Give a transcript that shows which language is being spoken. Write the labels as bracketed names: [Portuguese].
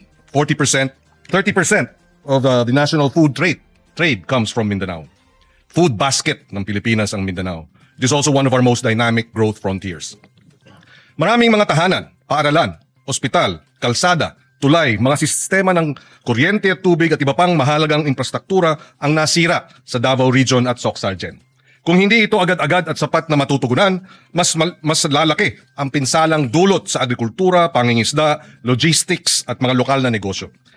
[English] 30% of the national food trade comes from Mindanao. food basket [Filipino] ng Pilipinas ang Mindanao. [English] It is also one of our most dynamic growth frontiers. [Filipino] Maraming mga tahanan, paaralan, ospital, kalsada, tulay, mga sistema ng kuryente at tubig at iba pang mahalagang infrastruktura ang nasira sa Davao Region at Soc-Sargen. Kung hindi ito agad-agad at sapat na matutugunan, mas lalaki ang pinsalang dulot sa agrikultura, pangingisda, logistics at mga lokal na negosyo.